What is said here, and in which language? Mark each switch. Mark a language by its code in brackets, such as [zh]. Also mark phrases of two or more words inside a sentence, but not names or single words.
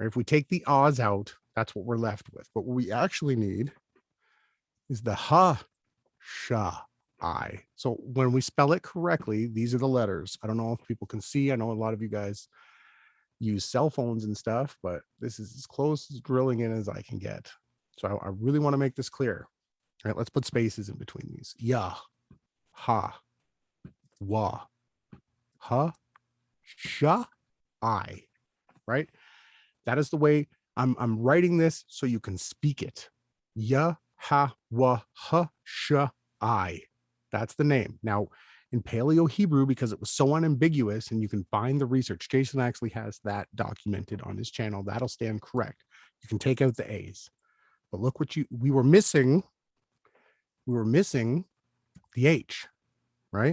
[en] If we take the Oz out, that's what we're left with. But what we actually need is the Ha Sha I. So when we spell it correctly, these are the letters. I don't know if people can see. I know a lot of you guys use cell phones and stuff, but this is as close as drilling in as I can get. So I really want to make this clear. All right, let's put spaces in between these. Ya, ha, wa, ha, sha, I. Right? That is the way I'm writing this so you can speak it. Ya, ha, wa, ha, sha, I. That's the name. Now, in Paleo Hebrew, because it was so unambiguous, and you can find the research, Jason actually has that documented on his channel. That'll stand correct. You can take out the A's. But look what we were missing. We were missing the H, right?